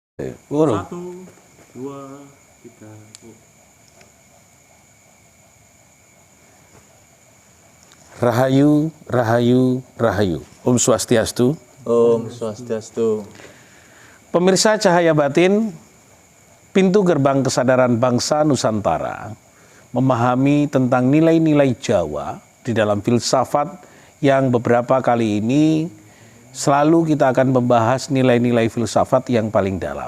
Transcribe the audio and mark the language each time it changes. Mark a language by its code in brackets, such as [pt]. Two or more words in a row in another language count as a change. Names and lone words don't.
[id] Urung. 1, 2, 3. Rahayu, Rahayu, Rahayu. [ban] Om Swastiastu. Om Swastiastu. [id] Pemirsa Cahaya Batin, pintu gerbang kesadaran bangsa Nusantara, memahami tentang nilai-nilai Jawa di dalam filsafat yang beberapa kali ini selalu kita akan membahas nilai-nilai filsafat yang paling dalam.